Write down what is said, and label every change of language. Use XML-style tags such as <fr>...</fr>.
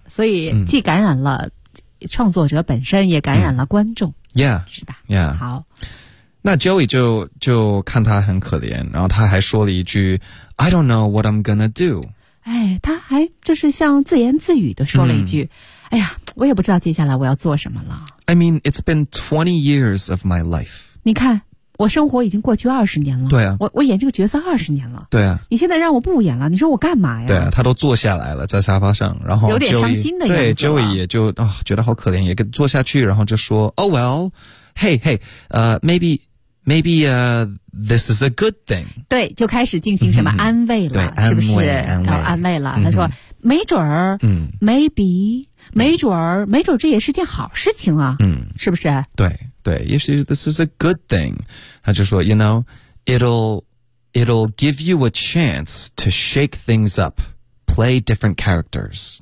<zh>所以既感染了创作者本身也感染了观众。</zh> <en>Yeah.</en> <zh>是吧</zh> <en>?Yeah.</en> <zh>好。那 Joey 就看他很可怜然后他还说了一句 , I don't know what I'm gonna do. 哎他还就是像自言自语的说了一句哎呀我也不知道接下来我要做什么了。</zh> <en>I mean, it's been 20 years of my life.</en> <zh>你看我生活已经过去20年了。对啊，我演这个角色20年了。对啊，你现在让我不演了，你说我干嘛呀？对啊，他都坐下来了，在沙发上，然后 Joey, 有点伤心的样子。对 ，Joey 也就啊、哦、觉得好可怜，也跟坐下去，然后就说 ， Oh well, hey hey, this is a good thing. 对，就开始进行什么安慰了，对是不是？然后安慰了，他说没准儿，没准儿这也是件好事情啊，是不是？</zh> <en>对。对，也许 this is a good thing. 他就说 you know, it'll give you a chance to shake things up, play different characters.</en>